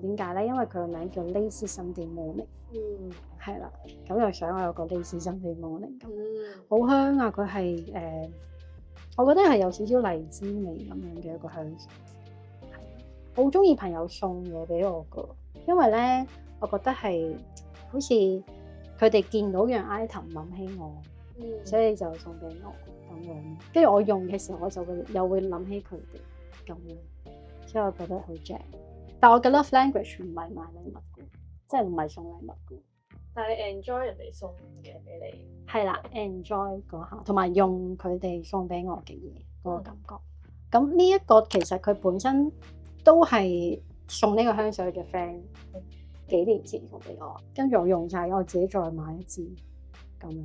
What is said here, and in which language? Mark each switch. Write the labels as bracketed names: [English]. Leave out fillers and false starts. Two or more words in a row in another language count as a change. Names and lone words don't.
[Cantonese] 點解咧？因為佢個名叫 Lazy Sunday Morning，係啦，咁又想我有個 Lazy Sunday Morning，好香啊！佢係我覺得係有少少荔枝味咁樣嘅一個香水，係好中意朋友送嘢俾我噶，因為咧，我覺得係好似佢哋見到樣 item 諗起我，所以就送俾我咁樣。跟住我用嘅時候，我就又會諗起佢哋咁樣。所以我覺得好正，但我嘅 [English] love language [Cantonese] 唔係買禮物嘅，即係唔係送禮物嘅。但係你 enjoy 人哋送嘅俾你，係啦 ，enjoy 嗰下，同埋用佢哋送俾我嘅嘢嗰個感覺。咁呢一個其實佢本身都係送呢個香水嘅 friend 幾年前送俾我，跟住我用晒，我自己再買一支咁樣。